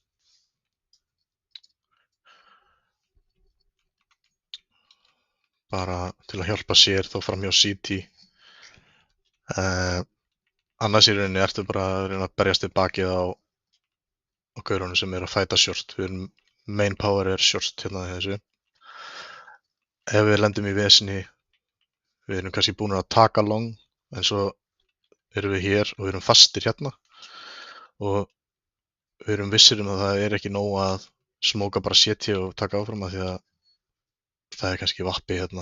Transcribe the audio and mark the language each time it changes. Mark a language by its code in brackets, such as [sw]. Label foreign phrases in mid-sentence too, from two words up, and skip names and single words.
[is] Bara til að hjálpa sér þá fram hjá CT. Annars í rauninni ertu bara að reyna að berjast í bakið á gaurunum sem er að fæta short. [en] Main power [is] er short hérna í þessu. Ef við lendum í vesinni, við erum kannski búin að taka long, en svo erum við hér og við erum fastir hérna og við erum vissir að það er ekki nóg að smóka bara CT og taka áfram að því að það er kannski vappi hérna.